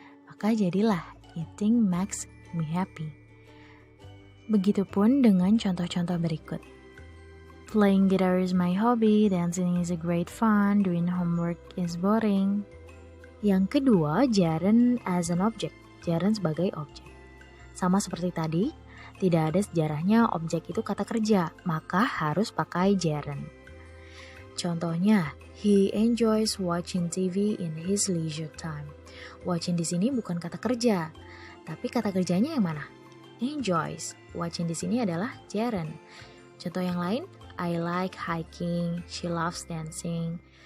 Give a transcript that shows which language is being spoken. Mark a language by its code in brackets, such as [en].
[id] Maka jadilah [en] eating makes me happy. [id] Begitupun dengan contoh-contoh berikut. [en] Playing guitar is my hobby, dancing is a great fun, doing homework is boring. [id] Yang kedua, [en] gerund as an object, [id] gerund sebagai objek. Sama seperti tadi, tidak ada sejarahnya objek itu kata kerja, maka harus pakai gerund. Contohnya, [en] he enjoys watching TV in his leisure time. [id] Watching di sini bukan kata kerja, tapi kata kerjanya yang mana? Enjoys. Watching di sini adalah gerund. Contoh yang lain, [en] I like hiking, she loves dancing.